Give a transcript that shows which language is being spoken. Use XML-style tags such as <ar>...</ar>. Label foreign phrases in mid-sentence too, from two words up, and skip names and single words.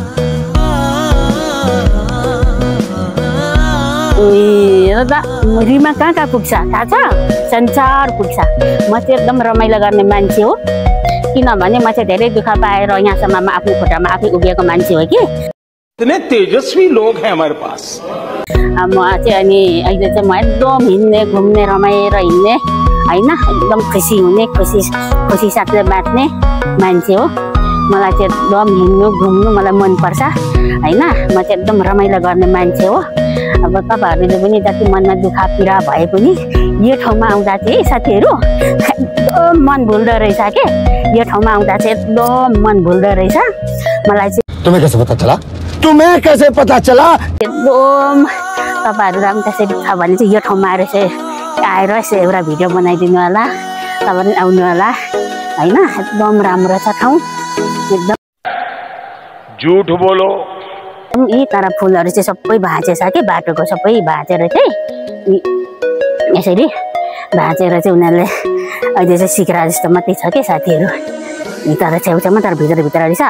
<ne>हेर त रिमा कहाँ पुग्छ थाहा छ? संसार पुग्छ। म चाहिँ एकदम रमाइलो गर्ने मान्छे हो। किनभने म चाहिँ धेरै दुःख पाएर यहाँसम्म आफ्नो खुट्टामा आफै उभिएको मान्छे हो कि।</ne> <hi>इतने तेजस्वी लोग हैं हमारे पास।</hi> <ne>म चाहिँ अनि अहिले चाहिँ म एकदम हिँड्ने घुम्ने रमाएर हिँड्ने होइन, एकदम खुसी हुने खुसी साथले बाँच्ने मान्छे हो। मलाई चाहिँ एकदम हिँड्नु घुम्नु मलाई मनपर्छ होइन। म चाहिँ एकदम रमाइलो गर्ने मान्छे हो। अब तपाईहरुले पनि जति मनमा दुःख पीडा भए पनि यो ठाउँमा आउँदा चाहिँ साथीहरु एकदम मन भुल्दो रहेछ के। यो ठाउँमा आउँदा चाहिँ एकदम मन भुल्दो रहेछ मलाई चाहिँ।</ne> <hi>तुम्हें कैसे पता चला? तुम्हें कैसे पता चला?</hi> <ne>एकदम तपाईहरुलाई पनि त्यसरी छ भने चाहिँ यो ठाउँमा आएर यसो एउटा भिडियो बनाइदिनु होला। तपाईहरु आउनु होला हैन। एकदम राम्रो छ ठाउँ एकदम।</ne> <hi>झूठ बोलो।</hi> <ne>यी तर फुलहरु चाहिँ सबै भाँचेछ के। बाटोको सबै भाँचेर चाहिँ यसरी भाँचेर चाहिँ उनीहरूले अहिले चाहिँ सिक्रा जस्तो मात्रै छ के साथीहरू तर छेउछाउमा तर भित्र रहेछ अब</ne>